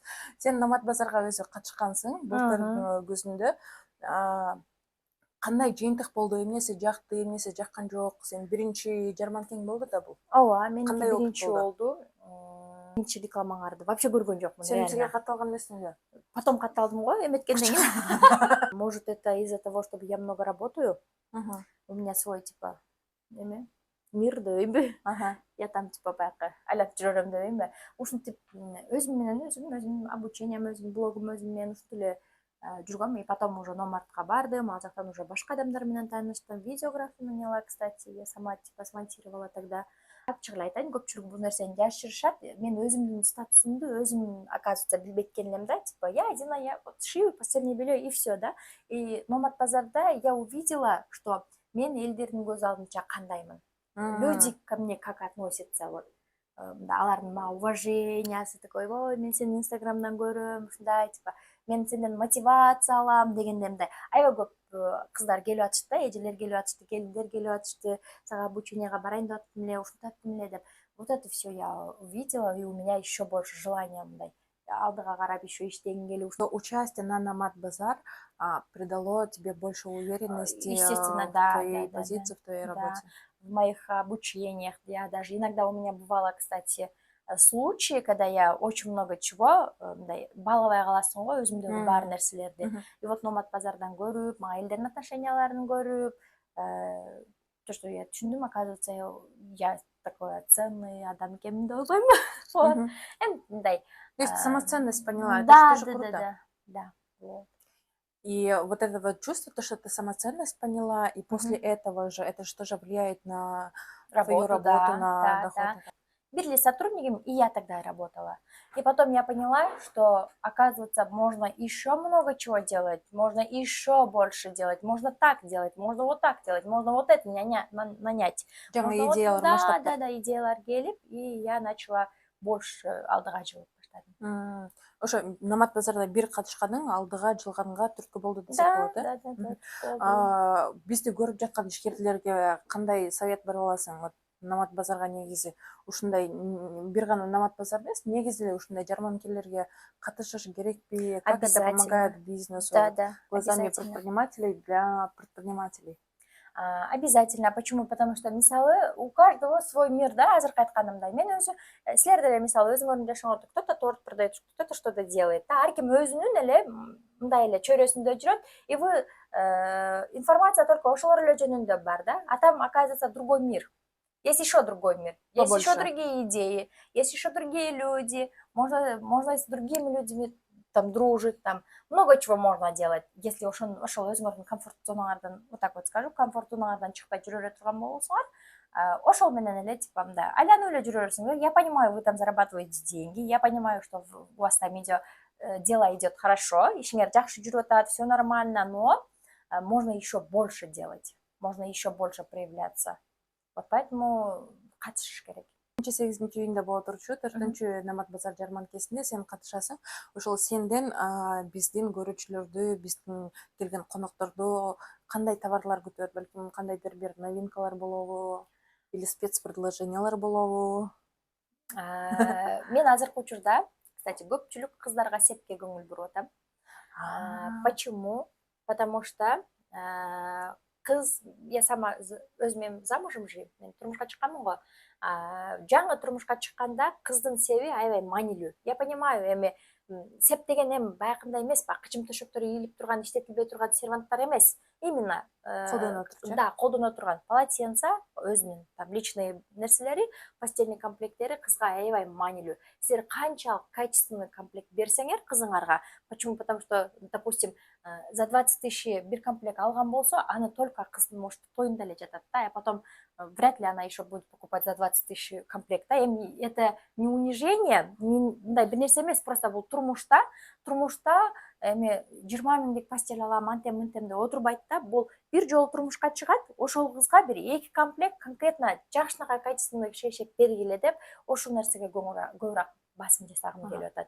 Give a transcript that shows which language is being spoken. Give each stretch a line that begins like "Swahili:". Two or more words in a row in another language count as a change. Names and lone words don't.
Kyrgyz: Сен Намат базарга өзү катышкансың, былтыр күзүндө. Кандай жыйынтык болду, эмнеси жакты, эмнеси жаккан жок? Сен биринчи жарманкең болду да бул. Ооба, меники биринчи болду. Биринчи рекламаңарды вообще көргөн жокмун. Сен бизге катталган эмессиң да? Потом катталдым го, эметкенден кийин.
Russian: Может, это из-за того, что я много работаю. У меня свой типа мир дейби. Я там типа
Kyrgyz: баягы айлап жүрөм дейби. Ушинтип өзүм менен өзүм обучением, өзүм блогум өзүм менен ушинтип эле жүргөм.
Russian: И потом уже
Kyrgyz: Номартка бардым, ал жактан уже башка адамдар менен тааныштым.
Russian: Видеографию наняла, кстати, я сама типа смонтировала тогда.
Kyrgyz: Ачык эле айтайын, көпчүлүк бул нерсени жашырышат. Мен өзүмдүн статусумду өзүм, оказывается, билбейт элем да,
Russian: типа я Дина, я вот шью постельное белье и все, да.
Kyrgyz: И Номат базарда
Russian: я увидела, что
Kyrgyz: мен элдердин көз алдынча кандаймын.
Russian: Люди ко мне как относятся, вот.
Kyrgyz: Алардын мага уважениясы такой, ой, мен сени инстаграмдан көрөм, ушундай, типа, мен сенден мотивация алам дегенде мындай. Аябай көп кыздар келип атышты, эжелер келип атышты, келиндер келип атышты, сага обученияга барайын деп аттым эле, ушинтип аттым эле деп.
Russian: Вот это все я увидела, и у меня еще больше желания мындай.
Kyrgyz: Алдыга карап еще иштегим келип.
Russian: Участие на Намат базар придало тебе больше уверенности Естественно, в да, твоей позиции, в твоей работе. В моих обучениях, я даже иногда у меня бывало, кстати, случаи, когда я очень много чего
Kyrgyz: балабай каласың го өзүмдөгү бар нерселерди.
Russian: И вот Номат базардан көрүп, мага элдердин отношенияларын көрүп, то, что я түшүндүм, оказывается, я такой ценный
Kyrgyz: адам экенмин деп ойлойм. Мындай.
Russian: То есть самоценность поняла, это да, тоже круто. Да. И вот это вот чувство, то, что ты самоценность поняла, и после этого же, это же тоже влияет на твою работу, на доход. Были сотрудниками, и я тогда работала. И потом я поняла, что, оказывается, можно еще много чего делать, можно еще больше делать, можно так делать, можно вот так делать, можно вот это нанять.
Kyrgyz: Идеялар, да, идеялар келип,
Russian: и я начала больше
Kyrgyz: алдыга жылып баштадым. Ошо Намат базарда бир катышканың алдыга жылганга түрткү болду десек болот, да. Бизди көрүп жаткан ишкерлерге кандай совет бере аласың? Вот Намат базарга негизи ушундай бир гана Намат базар эмес, негизи эле ушундай жарманкелерге катышыш керекпи?
Russian: Как это помогает бизнесу? Да, Глазами предпринимателей для предпринимателей. Обязательно. Почему? Потому что, мисалы, у каждого свой мир,
Kyrgyz: да, азыркы айтканымдай. Мен өзү, силер деле, мисалы, өзүңөрдүн жашооңордо
Russian: кто-то торт продает, кто-то что-то делает.
Kyrgyz: Да, ар ким өзүнүн эле мындай эле чөйрөсүндө жүрөт,
Russian: и вы информация только
Kyrgyz: ошолор эле жөнүндө бар, да.
Russian: А там, оказывается, другой мир. Есть еще другой мир, есть еще Побольше. другие идеи, есть еще другие люди, можно с другими людьми там дружить, там много чего можно делать, если
Kyrgyz: ошол өзүңөрдүн комфорт зонаңардан,
Russian: вот так вот скажу,
Kyrgyz: комфорт зонаңардан чыкпай жүрө эле турган болсоңор, ошол менен эле типа мындай айланып эле жүрө берсиңер.
Russian: Я понимаю, вы там зарабатываете деньги, я понимаю, что у вас там дело идет хорошо,
Kyrgyz: ишиңер жакшы жүрүп атат,
Russian: все нормально, но можно еще больше делать, можно еще больше проявляться. Вот поэтому
Kyrgyz: катышыш керек. 8 июнда боло турчу 4 Намат базар жарманкесинде сен катышасың. Ошол сенден биздин көрүүчүлөрдү, биздин келген конокторду кандай товарлар күтөт, балким кандайдыр бир новинкалар болобу, или спецпредложениялар болобу? Мен азыркы учурда, кстати, көпчүлүк кыздарга сепке көңүл буруп атам.
Russian: Почему? Потому что кыз, я сама өзүм замужем живем,
Kyrgyz: мен турмушка чыкканмын го. Жаңы турмушка чыкканда кыздын себи аябай маанилүү.
Russian: Я понимаю,
Kyrgyz: эми сеп деген эми баягындай эмес, баягы кычым төшөктөр ийилип турган, иштетилбей турган серванттар эмес.
Russian: Именно да,
Kyrgyz: колдоно турган полотенце, өзүнүн
Russian: там личный
Kyrgyz: нерселери, постельный комплекттери кызга аябай маанилүү. Силер канчалык качественный комплект берсеңер кызыңарга,
Russian: почему? Потому что, допустим, за 20 тысяч
Kyrgyz: бир комплект алган болсо, аны только кыздын может тоюнда эле жатат, да,
Russian: а потом вряд ли она еще будет покупать за 20 тысяч комплект. Да? Это не унижение,
Kyrgyz: мындай бир нерсе эмес, просто бул турмушта эми 20 миңдик постель алам, антем деп отурбайт да. Бул бир жолу турмушка чыгат, ошол кызга бир 2 комплект конкретно жакшынакай качественный шейшеп бергиле деп, ошол нерсеге көбүрөөк басым жасагым келип атат.